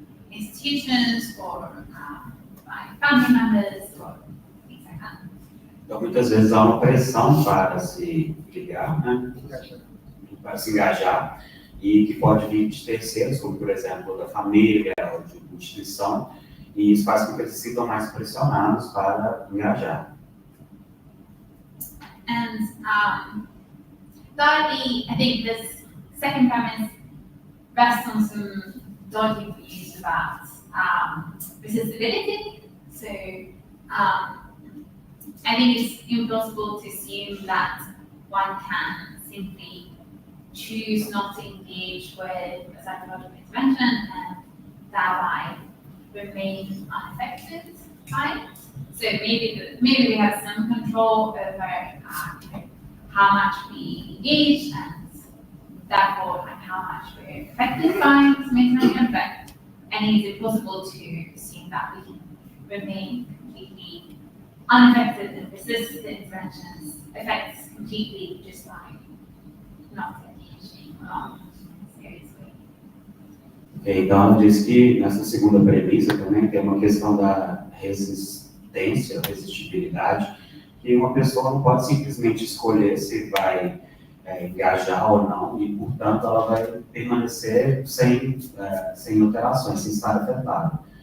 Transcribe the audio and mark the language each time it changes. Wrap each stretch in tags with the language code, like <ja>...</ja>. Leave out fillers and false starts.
<en>institutions or by family members or things like that.</en> <pt>Então, muitas vezes há uma pressão para se ligar, né? Para se engajar, e que pode vir de terceiros, como, por exemplo, da família ou de uma instituição, e isso faz com que eles se sintam mais pressionados para engajar.</pt> <en>And thirdly, I think this second premise rests on some dodgy views about resistability. So I think it's impossible to assume that one can simply choose not to engage with a psychological intervention and thereby remain unaffected by it. So maybe we have some control over how much we engage and therefore how much we're affected by some intervention, but I think it's impossible to assume that we can remain completely unaffected and resist the intervention's effects completely just by not engaging or not seriously.</en> <pt>Então, ela diz que nessa segunda premissa também tem uma questão da resistência, resistibilidade, que uma pessoa não pode simplesmente escolher se vai engajar ou não, e, portanto, ela vai permanecer sem alterações, sem estar afetada.</pt>